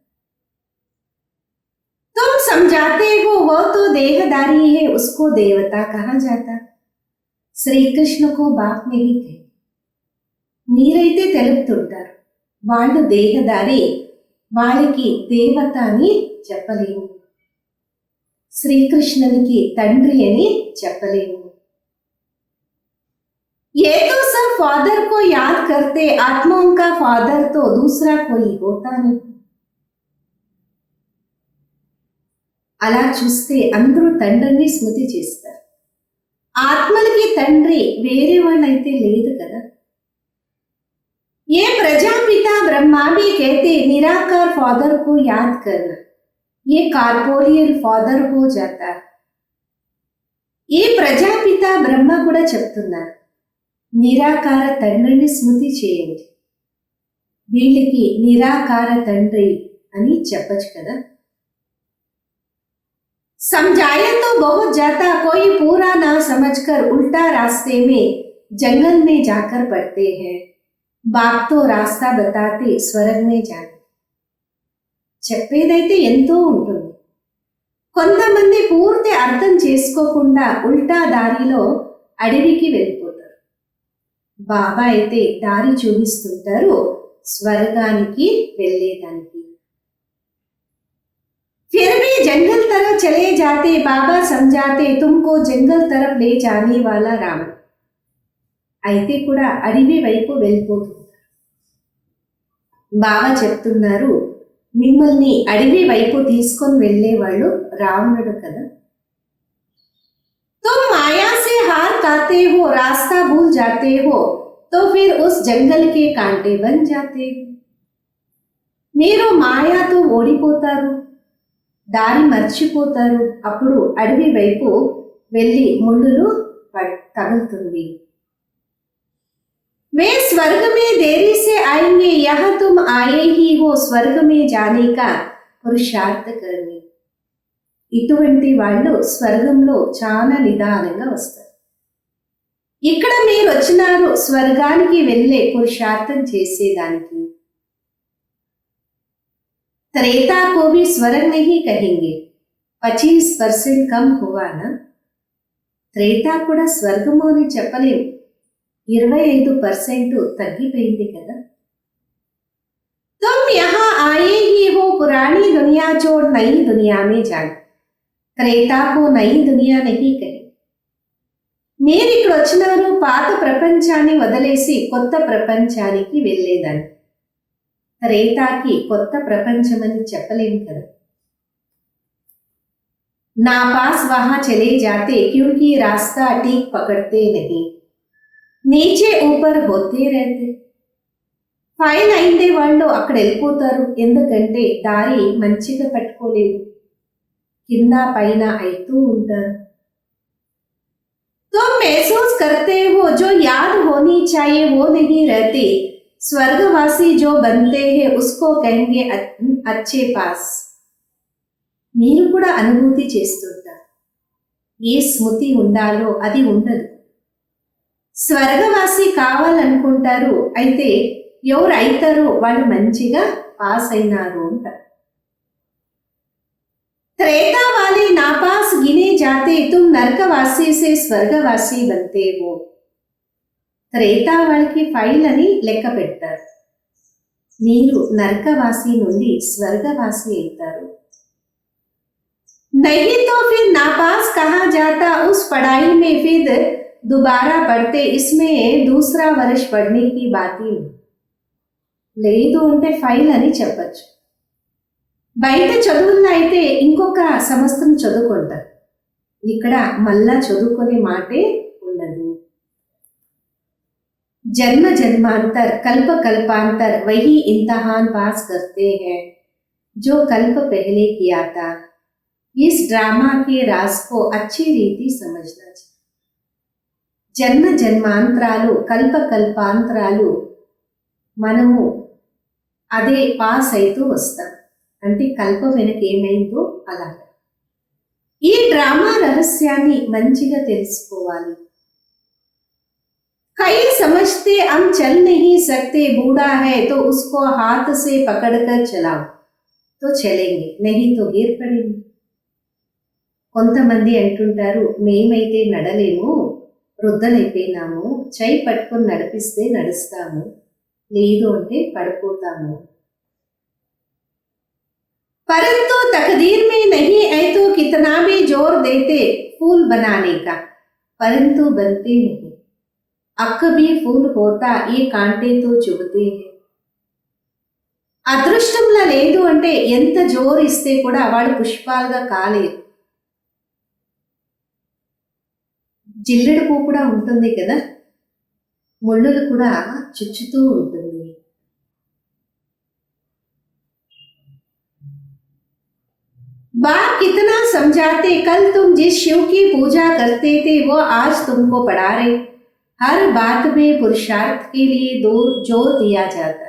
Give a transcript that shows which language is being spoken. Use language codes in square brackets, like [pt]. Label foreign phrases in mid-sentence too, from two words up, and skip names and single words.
[hi] तुम समझाते हो वो तो देहदारी है, उसको देवता कहा जाता. श्रीकृष्ण को बाप नहीं थे. [te] మీరైతే తెలుపుతుంటారు, వాళ్ళు దేహదారి, వాళ్ళకి దేవత అని చెప్పలేము, శ్రీకృష్ణునికి తండ్రి అని చెప్పలేము. [hi] ये तो सब फादर को याद करते, आत्माओं का फादर तो दूसरा कोई होता नहीं. [te] అలా చూస్తే అందరూ తండ్రిని స్మృతి చేస్తారు, ఆత్మలకి తండ్రి వేరే వాళ్ళైతే లేదు కదా. [hi] ये प्रजापिता ब्रह्मा भी कहते निराकार फादर को याद करना, ये [en] corporeal father [hi] हो जाता. [te] ये ప్రజాపిత బ్రహ్మ కూడా చెప్తున్నారు, నిరాకార తండ్రిని స్మృతి చేయండి. వీళ్ళకి నిరాకార తండ్రి అని చెప్పచ్చు కదా. [hi] समझाया तो बहुत जाता, कोई पूरा ना समझकर उल्टा रास्ते में जंगल में जाकर पड़ते हैं. बाप तो रास्ता बताते स्वर्ग में जाने. [te] చెప్పేదైతే ఎంతో ఉంటుంది, కొంతమంది పూర్తి అర్థం చేసుకోకుండా ఉల్టా దారిలో అడవికి వెళ్ళిపోతారు. బాబా అయితే దారి చూపిస్తుంటారు స్వర్గానికి వెళ్ళేదానికి. [hi] फिर भी जंगल तरफ चले जाते, बाबा समझाते तुमको जंगल तरफ ले जाने वाला रावण. [te] అయితే కూడా అడవి వైపు వెళ్ళిపోతుంటారు. బాబా చెప్తున్నారు, మిమ్మల్ని అడవి వైపు తీసుకొని వెళ్ళేవాళ్ళు రావణుడు కదా. [hi] तुम माया से हार खाते हो, रास्ता भूल जाते हो, तो फिर उस जंगल के कांटे बन जाते हो. [te] మీరు మాయాతో ఓడిపోతారు, దారి మర్చిపోతారు, అప్పుడు అడవి వైపు వెళ్ళి ముళ్ళులు తగులుతుంది. [hi] वे स्वर्ग में देरी से आएंगे, यहाँ तुम आए ही हो स्वर्ग में जाने का पुरुषार्थ करने. [te] ఇటువంటి వాళ్ళు స్వర్గంలో చాలా నిదానంగా వస్తారు. ఇక్కడ మీరు వచ్చినారు స్వర్గానికి వెళ్ళే పురుషార్థం చేసేదానికి. [hi] त्रेता को भी स्वर्ग नहीं कहेंगे, 25% कम हुआ ना. [te] త్రేతా కూడా స్వర్గము అని చెప్పలేము, 25% తగ్గిపోయింది కదా. [hi] तुम यहाँ आए ही हो पुरानी दुनिया छोड़ नई दुनिया में जाना. त्रेता को नई दुनिया नहीं कहे. [te] మీరు ఇక్కడ వచ్చినారు పాత ప్రపంచాన్ని వదిలేసి కొత్త ప్రపంచానికి వెళ్ళేదాన్ని. త్రేతాకి కొత్త ప్రపంచమని చెప్పలేము కదా. [hi] ना पास वहाँ चले जाते क्योंकि रास्ता ठीक पकड़ते नहीं, नीचे ऊपर होते रहते. [te] ఫైల్ అయిందే వాళ్ళు అక్కడ వెళ్ళిపోతారు, ఎందుకంటే దారి మంచిగా పట్టుకోలేదు, కింద పైన అవుతూ ఉంటారు. [hi] तुम महसूस करते हो जो याद होनी चाहिए वो नहीं रहती. स्वर्गवासी जो बनते हैं उसको कहेंगे अच्छे पास. [te] మీరు కూడా అనుభూతి చేస్తుంటారు, ఏ స్మృతి ఉండాలో అది ఉండదు. స్వర్గవాసి కావాలనుకుంటారు, అయితే ఎవరు అవుతారో వాళ్ళు మంచిగా పాస్ అయినారు అంటారు. [hi] त्रेता वाले नापास गिने जाते, तुम नरकवासी से स्वर्गवासी बनते हो. [te] త్రేతా వాళ్ళకి ఫైల్ అని లెక్క పెడతారు, మీరు నరకవాసి నుండి స్వర్గవాసి అవుతారు. [hi] नहीं तो फिर नापास कहा जाता, उस पढ़ाई में फिर दोबारा पढ़ते, इसमें दूसरा वर्ष पढ़ने की बात ही नहीं. [te] లేదు అంటే ఫైల్ అని చెప్పచ్చు. బయట చదువుల్లో అయితే ఇంకొక సంవత్సరం చదువుకుంటారు, ఇక్కడ మళ్ళా చదువుకునే మాటే ఉండదు. [hi] जन्म जन्मांतर कल्प कल्पांतर वही इम्तिहान पास करते हैं जो कल्प पहले किया था. इस ड्रामा के राज को अच्छी रीति समझना चाहिए. [te] జన్మ జన్మాంతరాలు కల్ప కల్పాంతరాలు మనము అదే పాస్ అవుతూ వస్తాం, అంటే కల్ప వెనక ఏమైందో అలాగా. ఈ డ్రామా రహస్యాన్ని మంచిగా తెలుసుకోవాలి. [hi] कई समझते हम चल नहीं सकते, बूढ़ा है तो उसको हाथ से पकड़कर चलाओ तो चलेंगे, नहीं तो गिर पड़ेंगे. [te] కొంతమంది అంటుంటారు, మేమైతే నడలేము, వృద్ధలైపోయినాము, చేయి పట్టుకొని నడిపిస్తే నడుస్తాము, లేదు అంటే పడిపోతాము. [hi] परंतु तकदीर में नहीं है तो कितना भी जोर देते फूल बनाने का, परंतु बनते नहीं. अक्क भी फूल होता ये कांटे तो चुभते हैं. [te] అదృష్టంలా లేదు అంటే ఎంత జోరు ఇస్తే కూడా వాడు పుష్పాలుగా కాలేదు. జిల్లెడు పువ్వు కూడా ఉంటుంది కదా, ముళ్ళులు కూడా చుచ్చుతూ ఉంటుంది. [hi] बाप कितना समझाते, कल तुम जिस शिव की पूजा करते थे वो आज तुमको पढ़ा रहे. हर बात में पुरुषार्थ के लिए जोर दिया जाता.